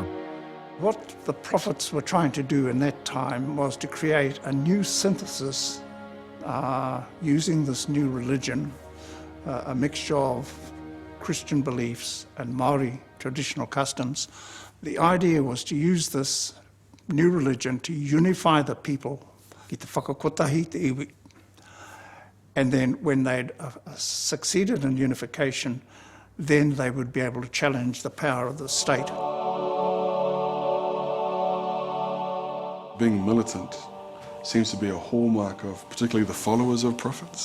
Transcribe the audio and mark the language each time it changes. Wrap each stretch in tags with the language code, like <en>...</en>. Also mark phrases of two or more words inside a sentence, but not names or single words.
<en>What the prophets were trying to do in that time was to create a new synthesis using this new religion, a mixture of Christian beliefs and Maori traditional customs. The idea was to use this new religion to unify the people,</en> <mi>ki te whakakotahi te iwi.</mi> <en>And then when they'd succeeded in unification, then they would be able to challenge the power of the state. Being militant seems to be a hallmark of particularly the followers of prophets.</en>